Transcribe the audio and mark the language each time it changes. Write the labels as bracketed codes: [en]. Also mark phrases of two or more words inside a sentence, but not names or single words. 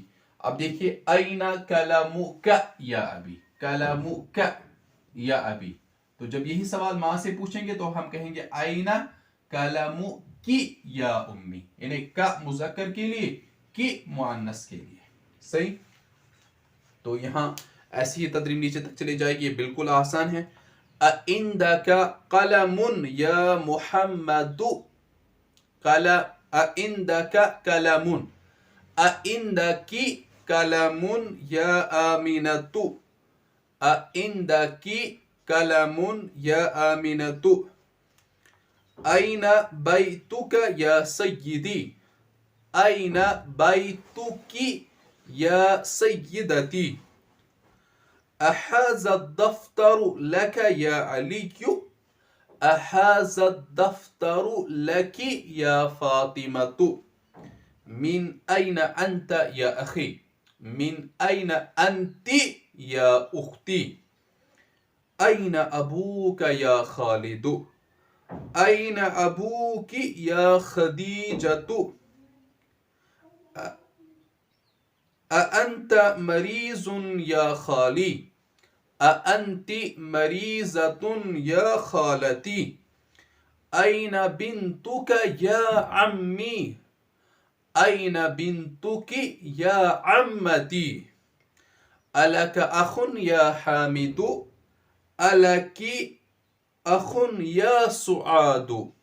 [hi] अब देखिए [ar] أين قلمك يا أبي قلمك يا أبي [hi] तो जब यही सवाल माँ से पूछेंगे तो हम कहेंगे [ar] أين قلمكِ يا أمي [hi] यानी का मुज़क्कर के लिए की मुअन्नस के लिए। सही तो यहाँ ऐसी ही तदरीब नीचे तक चली जाएगी। ये बिल्कुल आसान है। [ar] أعندك قلم يا محمد أعندك قلم أعندكِ قلم يا آمنة أعندكِ قلم يا آمنة أين بيتك يا سيدي أين بيتكِ يا سيدتي أهذا دفتر لك يا علي أهذا دفتر لكِ يا فاطمة من أين أنت يا أخي من أين أنتِ يا أختي أين أبوك يا خالد أين أبوكِ يا خديجة أأنت مريض يا خالي أأنتِ مريضة يا خالتي أين بنتك يا عمي أين بنتكِ يا عمتي ألك أخ يا حامد ألكِ أخ يا سعاد